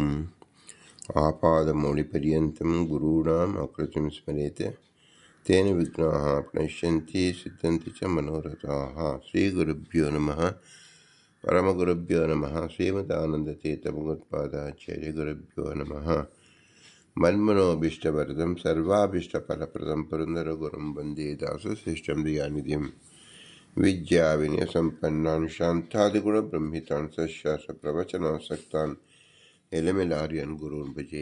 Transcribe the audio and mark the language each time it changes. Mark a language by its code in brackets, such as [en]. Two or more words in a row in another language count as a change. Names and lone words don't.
[sa] ಆಪಾದಮೌಳಿಪರ್ಯಂతం ಗುರುಣಾಂ ಆಕೃತಿಂ ಸ್ಮರೇತ್ ತೇನ ವಿಘ್ನಾಃ ಪ್ರಣಶ್ಯಂತಿ ಸಿದ್ಧಂತಿ ಚ ಮನೋರಥಾಃ. ಶ್ರೀ ಗುರುಭ್ಯೋ ನಮಃ. ಪರಮಗುರುಭ್ಯೋ ನಮಃ. ಶ್ರೀಮದಾನಂದತೀರ್ಥಭಗವತ್ಪಾದಾಚಾರ್ಯ ಗುರುಭ್ಯೋ ನಮಃ. ಮನ್ಮನೋಭೀಷ್ಟವರದಂ ಸರ್ವಾಭೀಷ್ಟಫಲಪ್ರದಂ ಪುರಂದರ ಗುರುಂ ವಂದೇ ದಾಸಶ್ರೇಷ್ಠಂ ದಯಾನಿಧಿಂ. ವಿದ್ಯಾ ವಿನಯ ಸಂಪನ್ನಾನ್ ಶಾಂತಾದಿಗುಣಬ್ರಹ್ಮಿತಾನ್ ಸಶಾಸ್ತ್ರ ಪ್ರವಚನಾಸಕ್ತಾನ್ ಎಲೆಮೆಲಾರ್ಯನ್ ಗುರುನ್ ಭಜೆ.